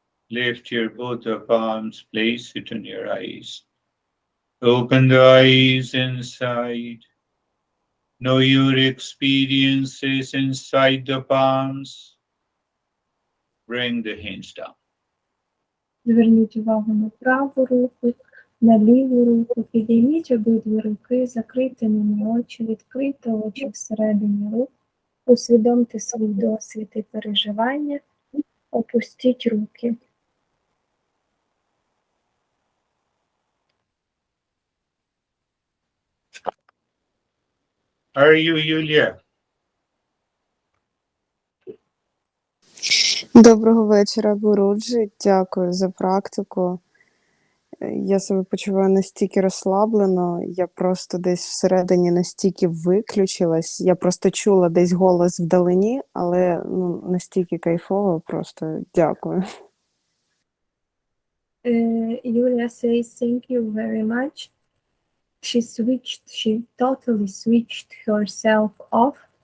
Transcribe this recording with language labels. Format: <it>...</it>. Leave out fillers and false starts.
<en>Lift your both the palms, place it on your eyes. Open the eyes inside. Know your experiences inside the palms. Bring the hands down.</en> <uk>Зверніть увагу на праву руку, на ліву руку, підійміть обидві руки, закрийте ними очі, відкрийте очі всередині рук, усвідомте свій досвід і переживання, опустіть руки.</uk> <en>Are you, Yulia?</en> <uk>Доброго вечора, Гуруджі. Дякую за практику. Я себе почуваю настільки розслаблено, я просто десь всередині настільки виключилась. Я просто чула десь голос вдалині, але настільки кайфово, просто дякую.</uk> <en>Yulia says thank you very much. She totally switched herself off.</en>